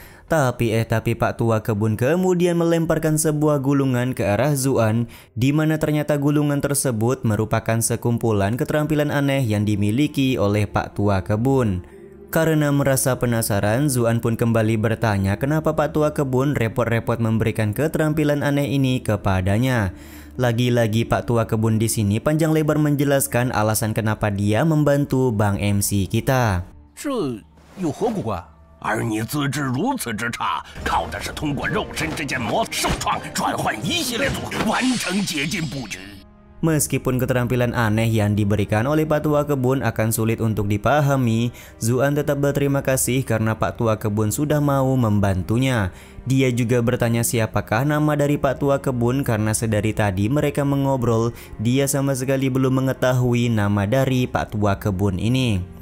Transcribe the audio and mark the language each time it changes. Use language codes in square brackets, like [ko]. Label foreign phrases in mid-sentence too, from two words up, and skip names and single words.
[id] Tapi Pak Tua Kebun kemudian melemparkan sebuah gulungan ke arah Zuan, di mana ternyata gulungan tersebut merupakan sekumpulan keterampilan aneh yang dimiliki oleh Pak Tua Kebun. Karena merasa penasaran, Zuan pun kembali bertanya kenapa Pak Tua Kebun repot-repot memberikan keterampilan aneh ini kepadanya. Lagi-lagi Pak Tua Kebun di sini panjang lebar menjelaskan alasan kenapa dia membantu Bang MC kita. [zh] 而你资质如此之差，靠的是通过肉身之间魔受创转换一系列组合，完成解禁布局。 [id] Meskipun keterampilan aneh yang diberikan oleh Pak Tua Kebun akan sulit untuk dipahami, Zuan tetap berterima kasih karena Pak Tua Kebun sudah mau membantunya. Dia juga bertanya siapakah nama dari Pak Tua Kebun karena sedari tadi mereka mengobrol, dia sama sekali belum mengetahui nama dari Pak Tua Kebun ini.